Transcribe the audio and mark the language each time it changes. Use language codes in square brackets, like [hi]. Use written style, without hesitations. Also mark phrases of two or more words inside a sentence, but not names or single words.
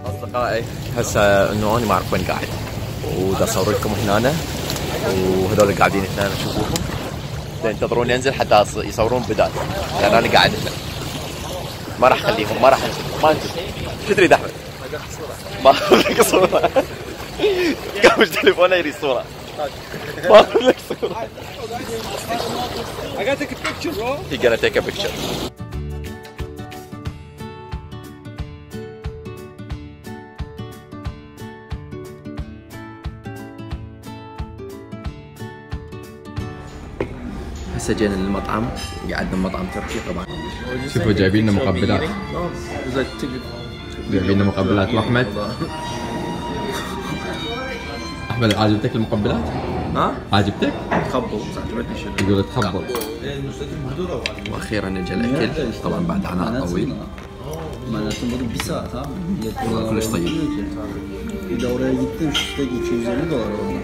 [ar] اصدقائي هسه انه انا ما اعرف وين قاعد، ودا اصور لكم هنا، وهذول قاعدين هنا شوفوهم، ينتظرون ينزل حتى يصورون بدال، لان انا قاعد هنا. ما راح اخليهم، ما راح انزل، ما انزل. شو تريد احمد؟ ما اخذ لك صوره. قام تليفونه يريد صوره. ما اخذ لك صوره. [en] I gotta take a picture, bro. He gonna take a picture. [ar] هسه جينا للمطعم، قعدنا بمطعم تركي طبعا. شوفوا جايبين لنا مقبلات. جايبين لنا مقبلات واحمد. احمد عجبتك المقبلات؟ ها؟ عجبتك؟ تخبل يقول تخبل. واخيرا اجى الاكل طبعا بعد عناء طويل. [tr] معناته bunu bir saat ha. [ar] كلش طيب. [tr] Bir de oraya gittim üstte $250 orada.